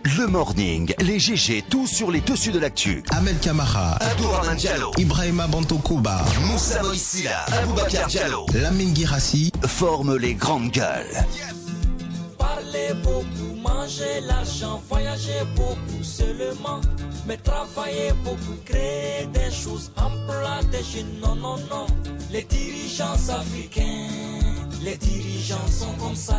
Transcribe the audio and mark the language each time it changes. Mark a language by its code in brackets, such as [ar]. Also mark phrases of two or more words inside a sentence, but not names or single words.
[fr] Le Morning, les GG, tout sur les dessus de l'actu. Ahmed Kamara, Abdourahmane Diallo, Ibrahima Bantokouba, Moussa Moïsila, Aboubacar Diallo, Lamine Guirassi forment les grandes gueules. Parler beaucoup, manger l'argent, voyager beaucoup seulement, mais travailler beaucoup, créer des choses, employer des jeunes, non, non, non. Les dirigeants africains, les dirigeants sont comme ça.